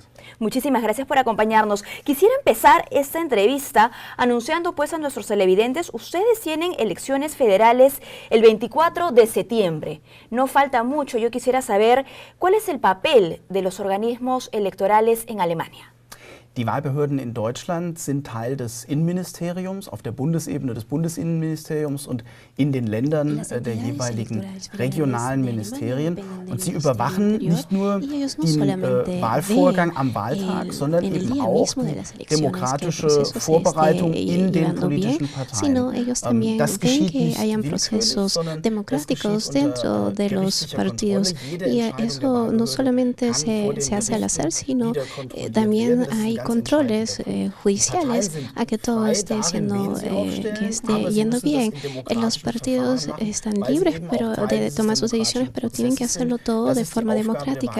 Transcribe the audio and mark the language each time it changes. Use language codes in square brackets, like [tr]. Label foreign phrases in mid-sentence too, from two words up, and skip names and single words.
[es] Muchísimas gracias por acompañarnos. Quisiera empezar esta entrevista anunciando pues a nuestros televidentes, ustedes tienen elecciones federales el 24 de septiembre. No falta mucho, yo quisiera saber cuál es el papel de los organismos electorales en Alemania. [de] Die Wahlbehörden in Deutschland sind Teil des Innenministeriums, auf der Bundesebene des Bundesinnenministeriums und in den Ländern der jeweiligen regionalen Ministerien. Und sie überwachen nicht nur den Wahlvorgang am Wahltag, sondern eben auch die demokratische Vorbereitung in den politischen Parteien. Das geschieht nicht willkürlich, sondern [es] democráticos dentro de los partidos. Y eso no solamente se hace al hacer, sino también hay controles judiciales a que todo esté yendo bien. Los partidos están libres de tomar sus decisiones, pero tienen que hacerlo todo de forma democrática.